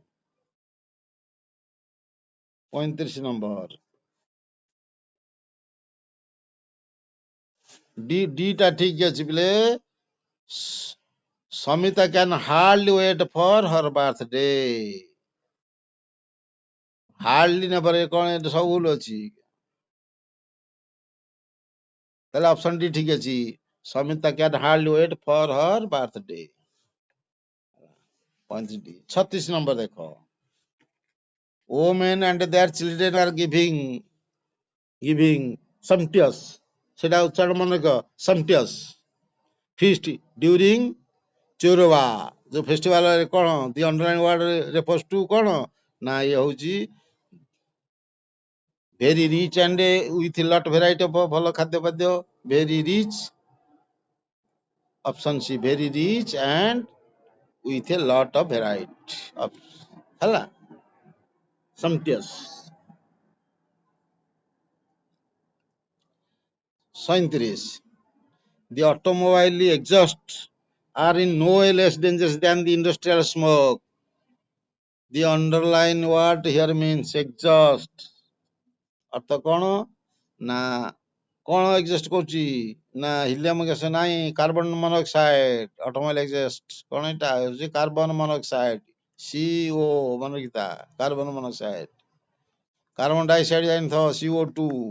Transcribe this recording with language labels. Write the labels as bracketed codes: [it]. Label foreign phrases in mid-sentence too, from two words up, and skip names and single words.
[or] 35 ନମ୍ବର, ଡି ଟା ଠିକ ଅଛି ପିଲେ। [en] Samita can hardly wait for her birthday, [or] hardly ନେବରେ କଣ ଏଠି ସବୁ ଭୁଲ ଅଛି, ତାହେଲେ ଅପସନ ଡି ଠିକ ଅଛି। [en] Samita can hardly wait for her birthday। [or] 36 ନମ୍ବର ଦେଖ, [en] women and their children are giving sumptuous, [or] ସେଟା ଉଚ୍ଚାରଣ ମନେ ରଖ, [en] sumptuous feast during ଚୋରବା [or] ଯୋଉ ଫେଷ୍ଟିଭାଲ କଣ, [en] the underline word refers to [or] କଣ ନା ଇଏ ହଉଛି [en] very rich and with lot variety of, [or] ଭଲ ଖାଦ୍ୟ ପାଦ୍ୟ, [en] very rich. option C very rich and with a lot of variety ହେଲା, sumptuous। 37, the automobile exhausts are in no way less dangerous than the industrial smoke. The underline word here means exhaust, [or] ଅର୍ଥ କଣ ନା କଣ ଏକ୍ସିଷ୍ଟ କରୁଛି ନା [en] helium gas [or] ନାହିଁ, [en] carbon monoxide. automobile exhaust [or] କଣ, ଏଟା ହଉଛି [en] carbon monoxide, [or] CO ମନେ ରଖିଥା, [en] carbon monoxide. carbon dioxide [or] ଜାଣିଥ CO2।